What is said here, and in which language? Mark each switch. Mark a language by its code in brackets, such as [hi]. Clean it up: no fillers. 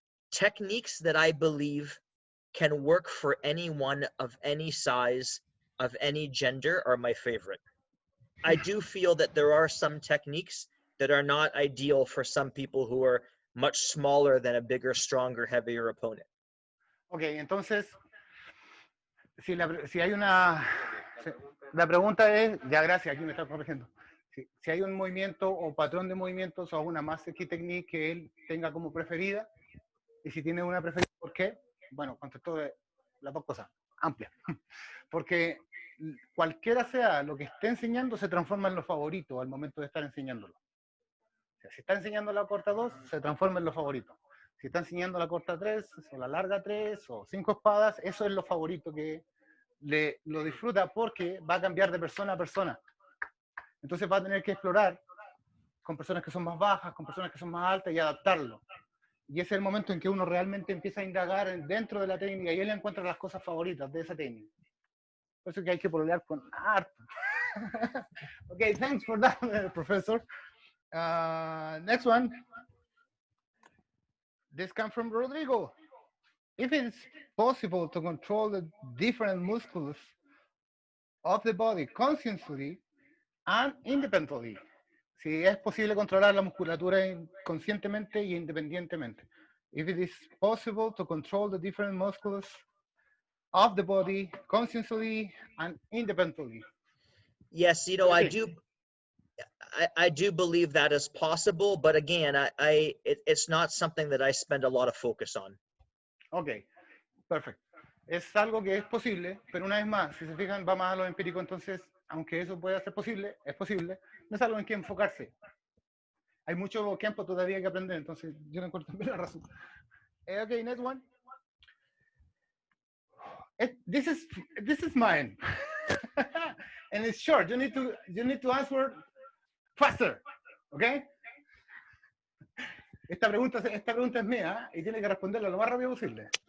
[en] Techniques that I believe can work for anyone of any size, of any gender, are my favorite. I do feel that there are some techniques that are not ideal for some people who are much smaller than a bigger, stronger, heavier opponent. [es] Ok, entonces, si hay una... La pregunta es, ya gracias, aquí me está corrigiendo. Si hay un movimiento o patrón de movimientos o una master key technique que él tenga como preferida, y si tiene una preferida, ¿por qué? Bueno, contestó de las dos cosas, amplia. Porque cualquiera sea lo que esté enseñando, se transforma en lo favorito al momento de estar enseñándolo. O sea, si está enseñando la corta 2, se transforma en lo favorito. Si está enseñando la corta 3, o la larga 3, o 5 espadas, eso es lo favorito que lo disfruta porque va a cambiar de persona a persona. Entonces va a tener que explorar con personas que son más bajas, con personas que son más altas y adaptarlo. Y ese es el momento en que uno realmente empieza a indagar dentro de la técnica y él encuentra las cosas favoritas de esa técnica. Por eso que hay que pololear con harto. [en] Okay, thanks for that, professor. Next one. This comes from Rodrigo. If it's possible to control the different muscles of the body consciously and independently. [es] Si es posible controlar la musculatura conscientemente y independientemente. [en] If it is possible to control the different muscles of the body consciously and independently. Yes, you know, I do believe that is possible, but again, it's not something that I spend a lot of focus on. [es] Ok, perfecto. Es algo que es posible, pero una vez más, si se fijan, va más a lo empírico, entonces, aunque eso pueda ser posible, es posible, no es algo en que enfocarse. Hay mucho campo todavía que aprender, entonces yo no encuentro la razón. [en] Okay, next one. This is mine, and it's short. You need to answer faster, okay? [es] Esta pregunta es mía y tiene que responderla lo más rápido posible.